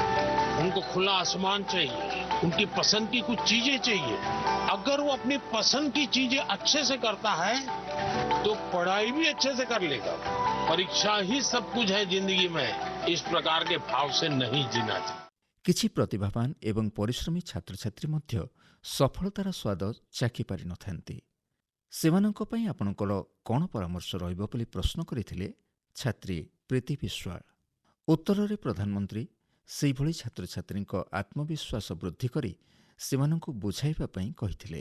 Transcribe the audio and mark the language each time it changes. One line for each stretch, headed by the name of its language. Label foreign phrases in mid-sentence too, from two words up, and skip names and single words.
Hindi: उनको खुला आसमान चाहिए, उनकी पसंद की कुछ चीजें चाहिए। अगर वो अपनी पसंद की चीजें अच्छे से करता है तो पढ़ाई भी अच्छे से कर लेगा। परीक्षा ही सब कुछ है जिंदगी में, इस प्रकार के भाव से नहीं जीना चाहिए।
Odia: କିଛି ପ୍ରତିଭାବାନ ଏବଂ ପରିଶ୍ରମୀ ଛାତ୍ରଛାତ୍ରୀ ମଧ୍ୟ ସଫଳତାର ସ୍ୱାଦ ଚାଖି ପାରିନଥାନ୍ତି। ସେମାନଙ୍କ ପାଇଁ ଆପଣଙ୍କର କ'ଣ ପରାମର୍ଶ ରହିବ ବୋଲି ପ୍ରଶ୍ନ କରିଥିଲେ ଛାତ୍ରୀ ପ୍ରୀତି ବିଶ୍ୱାଳ। ଉତ୍ତରରେ ପ୍ରଧାନମନ୍ତ୍ରୀ ସେହିଭଳି ଛାତ୍ରଛାତ୍ରୀଙ୍କ ଆତ୍ମବିଶ୍ୱାସ ବୃଦ୍ଧି କରି ସେମାନଙ୍କୁ ବୁଝାଇବା ପାଇଁ କହିଥିଲେ।